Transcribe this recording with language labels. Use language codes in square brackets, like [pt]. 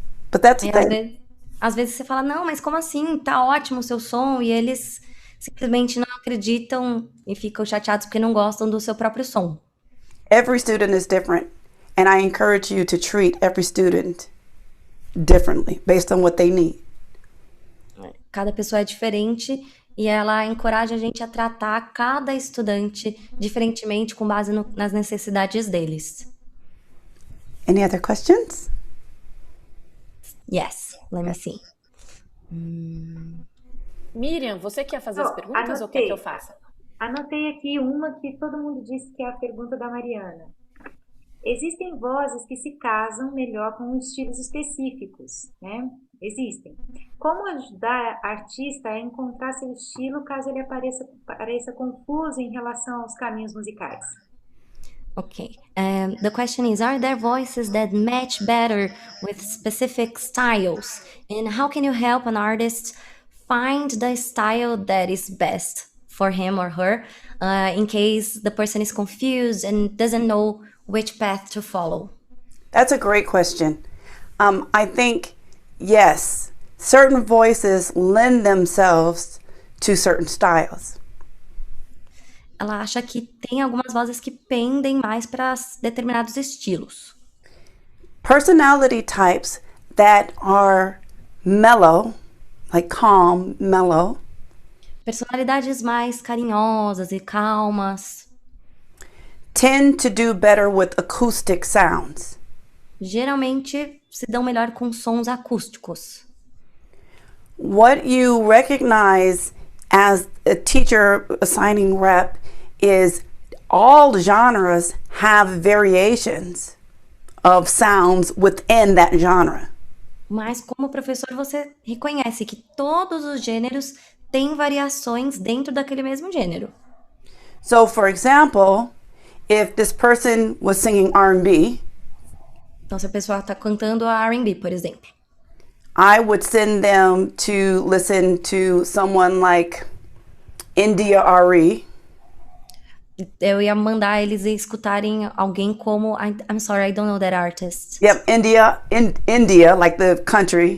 [en] But that's the thing. [pt] Às vezes você fala, não, mas como assim? Tá ótimo o seu som, e eles simplesmente não acreditam e ficam chateados porque não gostam do seu próprio som. [en] Every student is different, and I encourage you to treat every student differently based on what they need. [pt] Cada pessoa é diferente e ela encoraja a gente a tratar cada estudante diferentemente com base nas necessidades deles. [en] Any other questions? Yes, let me see. [pt] Miriam, você quer fazer as perguntas ou quer que eu faça? Anotei aqui uma que todo mundo disse que é a pergunta da Mariana. Existem vozes que se casam melhor com estilos específicos, né? Existem. Como ajudar a artista a encontrar seu estilo caso ele pareça confuso em relação aos caminhos musicais? [en] Okay. The question is, are there voices that match better with specific styles? And how can you help an artist find the style that is best for him or her in case the person is confused and doesn't know which path to follow? That's a great question. I think, yes, certain voices lend themselves to certain styles. [pt] Ela acha que tem algumas vozes que pendem mais para determinados estilos. [en] Personality types that are mellow, like calm, mellow. [pt] Personalidades mais carinhosas e calmas [en] Tend to do better with acoustic sounds. [pt] geralmente se dão melhor com sons acústicos. [en] What you recognize as a teacher assigning rep is all genres have variations of sounds within that genre. [pt] Mas como professor você reconhece que todos os gêneros têm variações dentro daquele mesmo gênero. [en] So, for example, if this person was singing R&B, [pt] Então se a pessoa está cantando a R&B, por exemplo, [en] I would send them to listen to someone like India Ari, [pt] eu ia mandar eles escutarem alguém como [en] I'm sorry, I don't know that artist. yep, India, like the country,